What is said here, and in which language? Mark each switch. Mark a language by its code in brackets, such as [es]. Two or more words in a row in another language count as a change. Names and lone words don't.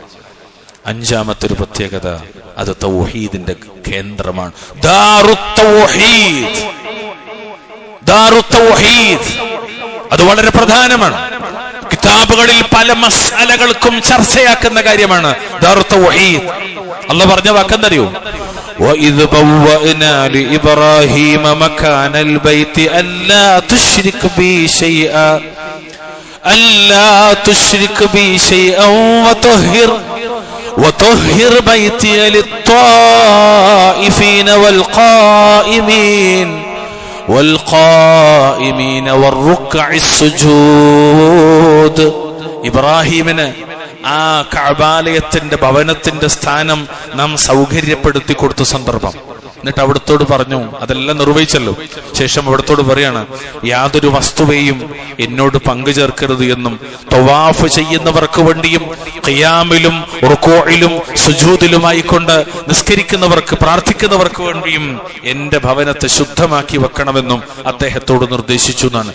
[ml] 5ാമത്തെ ഒരു പ്രത്യേകത, അത് തൗഹീദിന്റെ കേന്ദ്രമാണ്. [ar] دار التوحيد, دار التوحيد, [ml] അത് വളരെ പ്രധാനമാണ്. കിതാബുകളിൽ പല മസ്അലകൾക്കും ചർച്ചയാക്കുന്ന കാര്യമാണ് [ar] دار التوحيد. [ml] അല്ലാഹ് പറഞ്ഞ വാക്കെന്തറിയോ? [ar] وَإِذْ بَوَّأْنَا لِإِبْرَاهِيمَ مَكَانَ الْبَيْتِ أَلَّا تُشْرِكْ بِي شَيْئًا وَطَهِّرْ بَيْتِيَ لِلطَّائِفِينَ وَالْقَائِمِينَ وَالرُّكَّعِ السُّجُودِ. [ml] ഇബ്രാഹിമിന് ആ കഅബാലയത്തിന്റെ ഭവനത്തിന്റെ സ്ഥാനം നാം സൗകര്യപ്പെടുത്തി കൊടുത്ത സന്ദർഭം. എന്നിട്ട് അവിടത്തോട് പറഞ്ഞു, അതെല്ലാം നിർവഹിച്ചല്ലോ. ശേഷം അവിടത്തോട് പറയാണ്, യാതൊരു വസ്തുവേയും എന്നോട് പങ്കു ചേർക്കരുത് എന്നും തവാഫ് ചെയ്യുന്നവർക്ക് വേണ്ടിയും ഖിയാമിലും റുകൂഇലും സുജൂദിലുമായിക്കൊണ്ട് നിസ്കരിക്കുന്നവർക്ക്, പ്രാർത്ഥിക്കുന്നവർക്ക് വേണ്ടിയും എന്റെ ഭവനത്തെ ശുദ്ധമാക്കി വെക്കണമെന്നും അദ്ദേഹത്തോട് നിർദ്ദേശിച്ചു എന്നാണ്.